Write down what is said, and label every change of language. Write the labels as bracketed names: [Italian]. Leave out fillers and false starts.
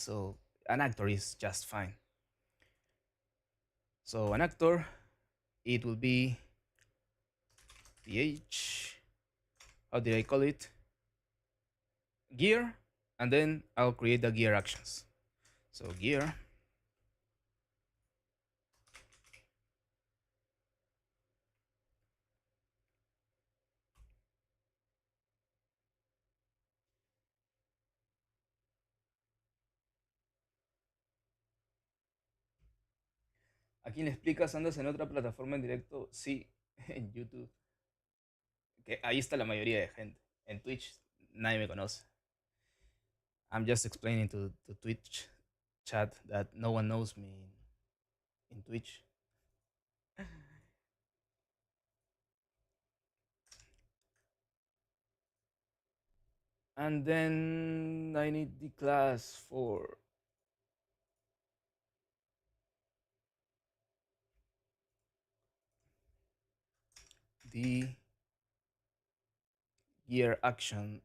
[English] So an actor is just fine. So an actor, it will be th, how did I call it? Gear, and then I'll create the gear actions. So gear, [Spanish] ¿a quién le explicas? ¿Andas en otra plataforma en directo? Sí, en YouTube. Que ahí está la mayoría de gente. En Twitch nadie me conoce. [English] I'm just explaining to Twitch chat that no one knows me in Twitch. And then I need the class for the gear action.